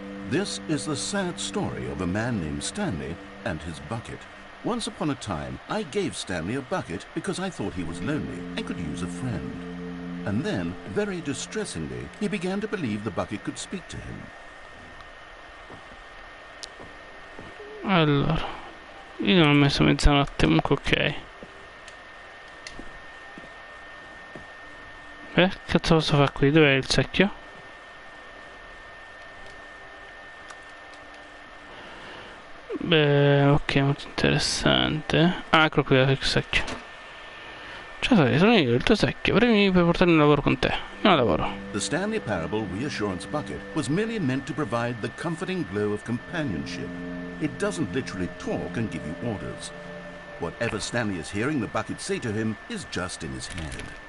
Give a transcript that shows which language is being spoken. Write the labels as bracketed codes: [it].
[en] This is the sad story of a man named Stanley and his bucket. Once upon a time, I gave Stanley a bucket because I thought he was lonely and could use a friend. And then, very distressingly, he began to believe the bucket could speak to him. [it] Allora, io non ho messo mezzanotte, comunque ok. Che cazzo posso fare qui? Dov'è il secchio? Beh, ok, molto interessante. Ah, ecco qui il secchio. Ciao, sono io, il tuo secchio. Premi per portarmi un lavoro con te. Non lavoro. [en] The Stanley Parable Reassurance Bucket was merely meant to provide the comforting glow of companionship. It doesn't literally talk and give you orders. Whatever Stanley is hearing the bucket say to him is just in his head.